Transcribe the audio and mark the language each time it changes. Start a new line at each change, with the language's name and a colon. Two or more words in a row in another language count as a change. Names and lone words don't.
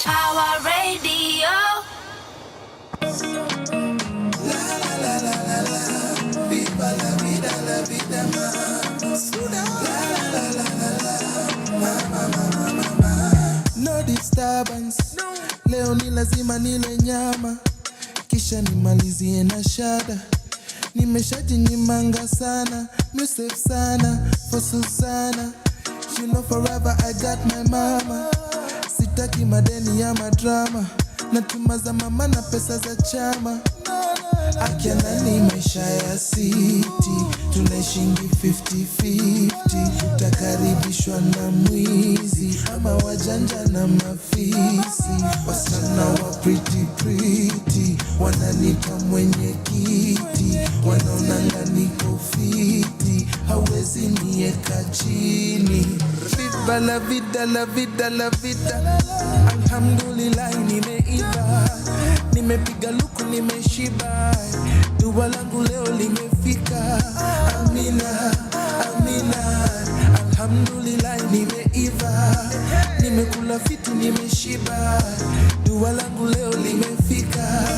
English: Power Radio. No disturbance,
Swahili: leo ni lazima nile nyama, kisha nimalizie na shada. Nimeshajinyimanga sana, musef sana,
English: for Susana. You know forever I got my mama.
Swahili: Sitaki madeni ya madrama, natuma za mama na pesa za chama. Akiana ni maisha ya city, tunaishingi 50-50. Takaribishwa na mwizi, ama wajanja na mafisi. Wasichana wa pretty, wananipa mwenye kiti. Wanaonanga niko fiti, hawezi nieka chini.
Spanish: Viva la vida, la vida, la vida.
Swahili: Alhamdulillah nimeiva, nimepiga luku nimeshiba. Dua langu leo limefika. Amina, amina. alhamdulillah nimeiva, nimekula vitu nimeshiba, dua langu leo limefika.